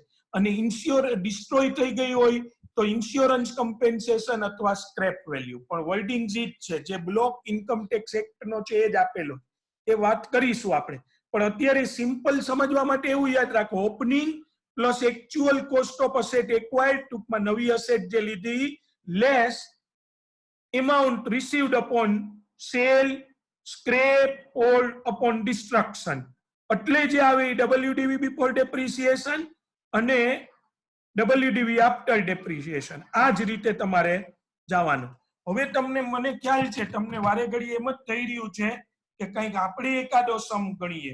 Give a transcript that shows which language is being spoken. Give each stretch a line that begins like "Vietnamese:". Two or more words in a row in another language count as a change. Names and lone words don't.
Gujarati: અને ડિસ્ટ્રોય થઈ ગઈ હોય તો
English: insurance compensation
Gujarati: અથવા
English: scrap value.
Gujarati: પણ વર્ડિંગ જ છે, જે બ્લોક ઇન્કમ ટેક્સ એક્ટ નો છે એ જ આપેલો, એ વાત કરીશું આપણે. પણ અત્યારે સિમ્પલ સમજવા માટે એવું યાદ રાખો,
English: opening plus actual cost of asset acquired,
Gujarati: ટૂંકમાં નવી અસેટ જે લીધી,
English: less amount received upon sale, scrap or upon destruction.
Gujarati: એટલે જે આવે
English: WDV before depreciation
Gujarati: અને
English: WDV after depreciation.
Gujarati: આ જ રીતે તમારે જવાનું. હવે તમને, મને ખ્યાલ છે તમને વારે ઘડી એમ જ થઈ રહ્યું છે કે કંઈક આપણે એકાદો સમ ગણીએ.